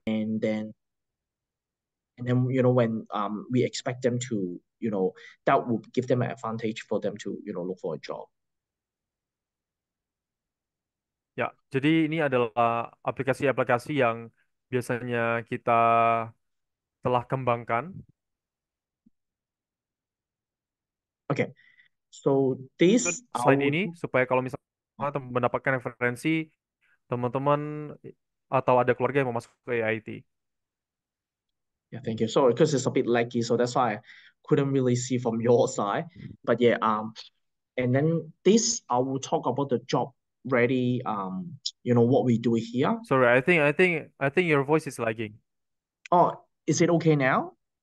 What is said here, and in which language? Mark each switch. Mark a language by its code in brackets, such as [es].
[en] and then when we expect them to that will give them an advantage for them to look for a job. [id] ya. Jadi ini adalah aplikasi-aplikasi yang biasanya kita telah kembangkan. [en] Okay. So this I [id] Selain [en] would [id] ini, supaya kalau misalnya teman mendapatkan referensi teman-teman atau ada keluarga yang mau masuk ke IT. [en] Yeah, thank you. Sorry, because it's a bit laggy, so that's why I couldn't really see from your side. But yeah, and then this I will talk about the job ready, what we do here. Sorry, I think your voice is lagging. Oh, is it okay now?